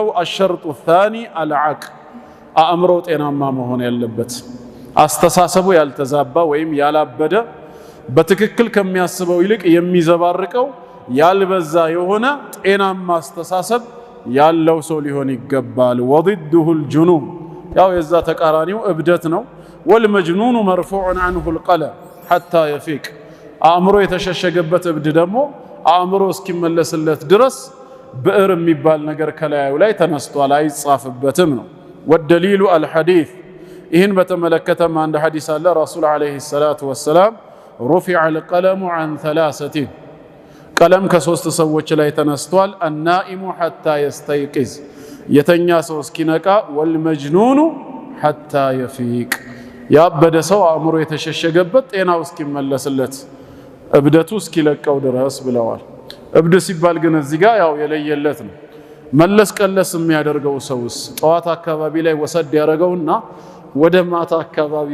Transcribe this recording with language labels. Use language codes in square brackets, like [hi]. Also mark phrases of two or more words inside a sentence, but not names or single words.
[ar] الشرط الثاني العقل [am] አእምሮ ጤናማ መሆን ያለበት፣ አስተሳሰቡ ያልተዛባ ወይም ያላበደ፣ በትክክል ከሚያስበው ይልቅ የሚዘባርቀው ያልበዛ የሆነ ጤናማ አስተሳሰብ ያለው ሰው ሊሆን ይገባል። [ar] وضده الجنون [am] ያው የዛ ተቃራኒው እብደት ነው። [ar] والمجنون مرفوع عنه القلم حتى يفيق [am] አእምሮ የተሸሸገበት እብድ ደግሞ አእምሮ እስኪመለስለት ድረስ ብዕር የሚባል ነገር ከላዩ ላይ ተነስቷል፣ አይጻፍበትም ነው። [ar] والدليل الحديث [am] ይህን በተመለከተም አንድ ሐዲስ አለ። [ar] الرسول عليه الصلاة والسلام رفع القلم عن ثلاثة [am] ቀለም ከሶስት ሰዎች ላይ ተነስቷል። [ar] النائم حتى يستيقظ [am] የተኛ ሰው እስኪነቃ፣ [ar] والمجنون حتى يفيق [am] ያበደ ሰው አእምሮ የተሸሸገበት ጤናው እስኪመለስለት እብደቱ እስኪለቀው ድረስ ብለዋል። እብድ ሲባል ግን እዚህ ጋር ያው የለየለት ነው። መለስ ቀለስ የሚያደርገው ሰውስ ጠዋት አካባቢ ላይ ወሰድ ያደረገውና ወደ ማታ አካባቢ